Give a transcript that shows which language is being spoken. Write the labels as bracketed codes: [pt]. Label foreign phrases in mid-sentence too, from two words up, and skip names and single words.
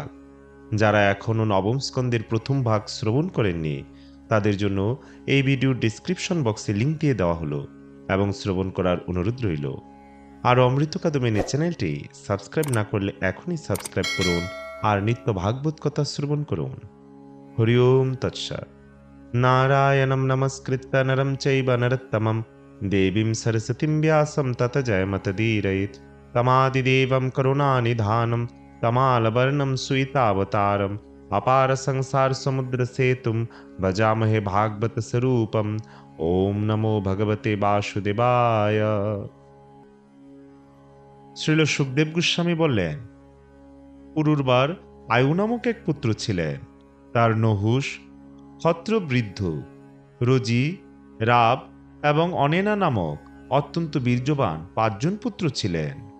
[bn] যারা এখনও নবম স্কন্দের প্রথম ভাগ শ্রবণ করেননি তাদের জন্য এই ভিডিওর [en] description box [bn] লিঙ্ক দিয়ে দেওয়া হলো এবং শ্রবণ করার অনুরোধ রইল। আর অমৃত কাদম্বিনী চ্যানেলটি সাবস্ক্রাইব না করলে এখনই সাবস্ক্রাইব করুন আর নিত্য ভাগবত কথা শ্রবণ করুন। [sa] হরি ওম তৎসৎ। নারায়ণং নমস্কৃত্য নরং চৈব নরোত্তমং দেবীং সরস্বতীং ব্যাসং ততো জয়মুদীরয়েৎ। তমাদিদেবং করুণানিধাनं তমালবর্ণं সুইতাবতারम् अपार संसार समुद्र सेतुं भजामहे भागवत स्वरूपम्। ओम नमो भगवते वासुदेवाय। [bn] শ্রীল সুখদেব গোস্বামী বললেন, পূর্ববার আয়ু নামক এক পুত্র ছিলেন। তার নহুষ, ক্ষত্রবৃদ্ধ, রজি, রাব এবং অনেনা নামক অত্যন্ত বীর্যবান 5 জন পুত্র ছিলেন।